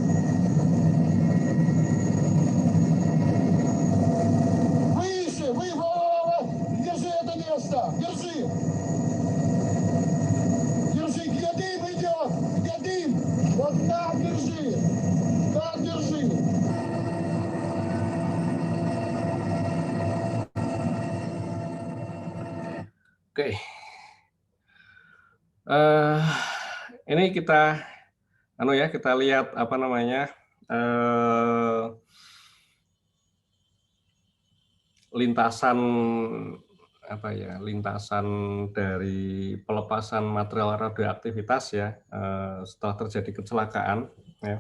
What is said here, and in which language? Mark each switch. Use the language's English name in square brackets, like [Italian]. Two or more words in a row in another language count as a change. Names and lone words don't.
[Russian] Выше, держи это место, держи. Держи, где дым идет, где дым. Вот так держи, так держи. [Indonesian] Oke. Ini kita kita lihat lintasan lintasan dari pelepasan material radioaktivitas ya setelah terjadi kecelakaan ya.